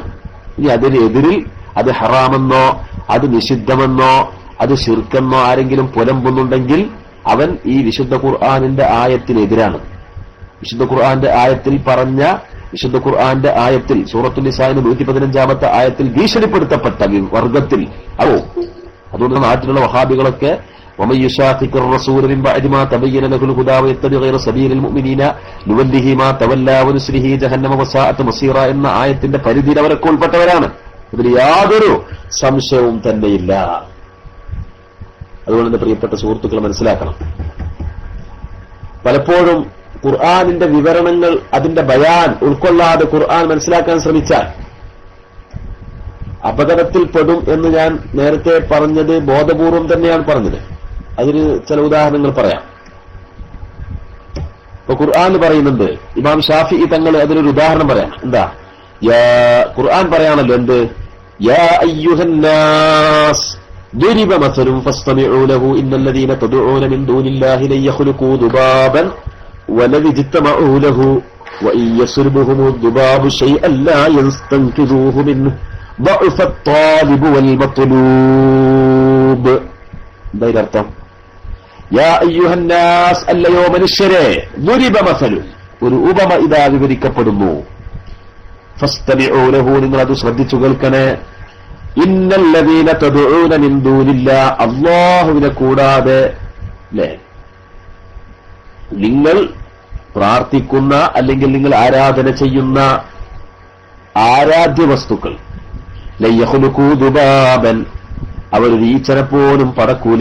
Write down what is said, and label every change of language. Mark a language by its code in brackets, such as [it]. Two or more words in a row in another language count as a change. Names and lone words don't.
[ml] ഇനി അതിനെതിരിൽ അത് ഹറാമെന്നോ അത് നിഷിദ്ധമെന്നോ അത് ശിർക്കെന്നോ ആരെങ്കിലും പുലമ്പുന്നുണ്ടെങ്കിൽ അവൻ ഈ വിശുദ്ധ ഖുർആനിന്റെ ആയത്തിനെതിരാണ്. വിശുദ്ധ ഖുർആന്റെ ആയത്തിൽ പറഞ്ഞ, വിശുദ്ധ ഖുർആന്റെ ആയത്തിൽ സൂറത്തുൽ നിസാഇന്റെ 115-ാമത്തെ ആയത്തിൽ ഭീഷണിപ്പെടുത്തപ്പെട്ട വർഗത്തിൽ അതുകൊണ്ട് നാട്ടിലുള്ള വഹാബികളൊക്കെ [ar] ومن يشاقق الرسول من بعد ما تبين له الهدى ويتبع غير سبيل المؤمنين نوله ما تولى ونصله جهنم وساءت مصيرا [ml] എന്ന ആയത്തിന്റെ പരിധിയിൽ അവരൊക്കെ ഉൾപ്പെട്ടവരാണ്. ഇതിൽ യാതൊരു സംശയവും തന്നെയില്ല. അതുകൊണ്ട് എന്റെ പ്രിയപ്പെട്ട സുഹൃത്തുക്കൾ മനസ്സിലാക്കണം, പലപ്പോഴും ഖുർആനിന്റെ വിവരണങ്ങൾ, അതിന്റെ ബയാൻ ഉൾക്കൊള്ളാതെ ഖുർആൻ മനസ്സിലാക്കാൻ ശ്രമിച്ചാൽ അപകടത്തിൽപ്പെടും എന്ന് ഞാൻ നേരത്തെ പറഞ്ഞത് ബോധപൂർവം തന്നെയാണ് പറഞ്ഞത്. അതിന് ചില ഉദാഹരണങ്ങൾ പറയാം. ഇപ്പൊ ഖുർആൻ പറയുന്നുണ്ട്, ഇമാം ഷാഫിഈ തങ്ങൾ അതിനൊരു ഉദാഹരണം പറയാം. എന്താ? ഖുർആൻ പറയാണല്ലോ എന്ത്? [ar] يا أيها الناس ضرب مثل فاستمعوا له إن الذين تدعون من دون الله لن يخلقوا ذبابا ولو اجتمعوا له وإن يسلبهم الذباب شيئا لا يستنقذوه منه ضعف الطالب والمطلوب. [ml] എന്താ ഇതിനർത്ഥം? [ar] يا أيها الناس, [ml] അല്ലയോ മനുഷ്യരെ, [ar] ضرب مثل, [ml] ഒരു ഉപമ ഇതാ വിവരിക്കപ്പെടുന്നു. [ar] فاستمعوا له, [ml] നിങ്ങൾ അത് ശ്രദ്ധിച്ചു കേൾക്കണേ. [ar] إن الذين تدعون من دون الله, [ml] അല്ലാഹുവിനെ കൂടാതെ അല്ലേ നിങ്ങൾ പ്രാർത്ഥിക്കുന്ന അല്ലെങ്കിൽ നിങ്ങൾ ആരാധന ചെയ്യുന്ന ആരാധ്യ വസ്തുക്കൾ, [ar] لن يخلقوا ذبابا, [ml] അവർ ഈച്ചനെ പോലും പറക്കൂല.